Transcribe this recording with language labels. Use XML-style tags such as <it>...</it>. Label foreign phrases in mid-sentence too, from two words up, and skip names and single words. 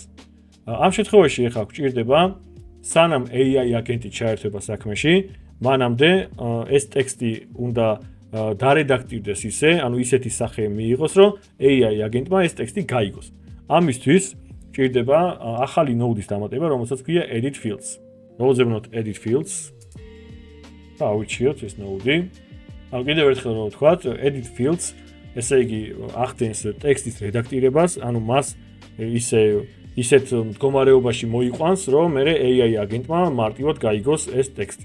<ka>ამ შემთხვევაში ახლა გვჭირდება სანამ AI აგენტი ჩაერთვება საქმეში, მანამდე ეს ტექსტი უნდა დარედაქტირდეს ისე, ანუ ისეთი სახე მიიღოს, რომ AI აგენტმა ეს ტექსტი გაიგოს. ამისთვის ჭირდება ახალი node-ის დამატება, რომელსაც ქვია</ka> <en>edit fields.</en> <ka>მოვუძებნოთ</ka> <en>edit fields.</en> <ka>და ავირჩიოთ ეს node-ი. ანუ კიდევ ერთხელ რომ ვთქვათ,</ka> <en>edit fields,</en> <ka>ესე იგი ახდენს ტექსტის რედაქტირებას, ანუ მას ისეთ მდგომარეობაში მოიყვანს, რომ მე AI აგენტმა მარტივად გაიგოს ეს ტექსტი.</ka>